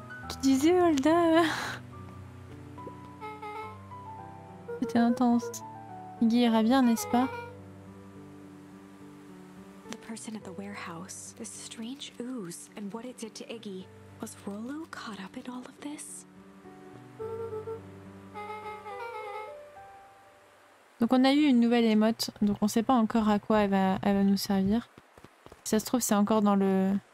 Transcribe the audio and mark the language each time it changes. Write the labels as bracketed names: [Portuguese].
[French] Tu disais, Holda. C'était intense. Iggy ira bien, n'est-ce pas? [English] The person at the warehouse, this strange ooze, and what it did to Iggy. Was Rollo caught up in all of this? [French] Donc on a eu une nouvelle émote, donc on sait pas encore à quoi elle va nous servir. Si ça se trouve c'est encore dans le...